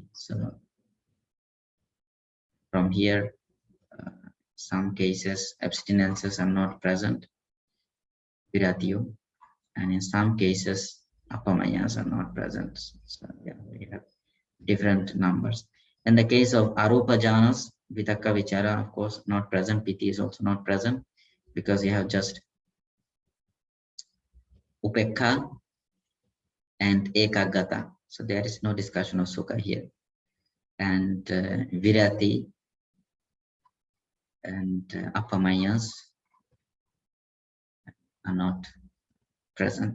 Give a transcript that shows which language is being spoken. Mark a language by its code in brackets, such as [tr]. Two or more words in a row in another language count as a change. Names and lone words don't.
[en] So from here, some cases abstinences are not present, viratio, and in some cases apamayas are not present. So yeah, we have different numbers. In the case of [pi] arupa jhanas, vitaka vichara, [en] of course, not present. Piti is also not present, because you have just upekha and ekagata. So there is no discussion of sukha here. And virati and apamayas are not present.